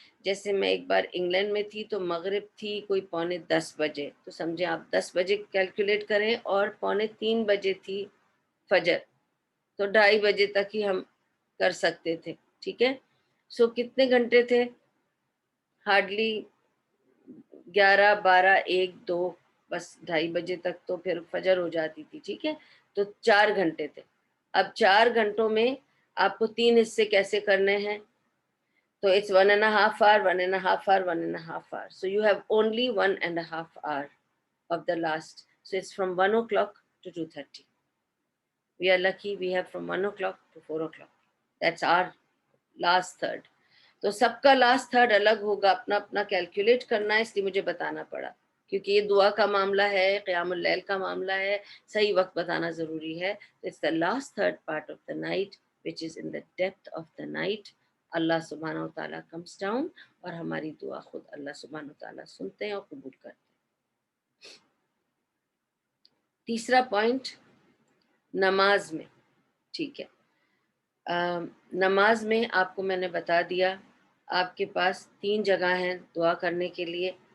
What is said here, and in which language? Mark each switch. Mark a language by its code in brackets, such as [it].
[ur] جیسے میں ایک بار انگلینڈ میں تھی تو مغرب تھی کوئی 9:45 بجے، تو سمجھیں آپ 10 بجے کیلکولیٹ کریں، اور 2:45 بجے تھی فجر، تو 2:30 بجے تک ہی ہم کر سکتے تھے، ٹھیک ہے. سو کتنے گھنٹے تھے؟ ہارڈلی 11 12 1 2، بس 2:30 بجے تک تو پھر فجر ہو جاتی تھی، ٹھیک ہے، تو 4 گھنٹے تھے. اب 4 گھنٹوں میں آپ کو 3 حصے کیسے کرنے ہیں؟ تو [en] it's 1.5 hour 1.5 hour 1.5 hour, so you have only 1.5 hour of the last, so it's from 1 o'clock to 2:30. We are lucky we have from 1 o'clock to 4 o'clock. That's our last third. [ur] تو سب کا لاسٹ تھرڈ الگ ہوگا، اپنا اپنا calculate کرنا ہے، اس لیے مجھے بتانا پڑا کیونکہ یہ دعا کا معاملہ ہے، قیام اللیل کا معاملہ ہے، صحیح وقت بتانا ضروری ہے. [en] It's the last third part of the night which is in the depth of the night. [ur] اللہ سبحانہ و تعالیٰ [en] comes down [ur] اور ہماری دعا خود اللہ سبحانہ و تعالیٰ سنتے ہیں اور قبول کرتے ہیں. تیسرا پوائنٹ، نماز میں، ٹھیک ہے، نماز میں آپ کو میں نے بتا دیا آپ کے پاس 3 جگہ ہیں دعا کرنے کے لیے.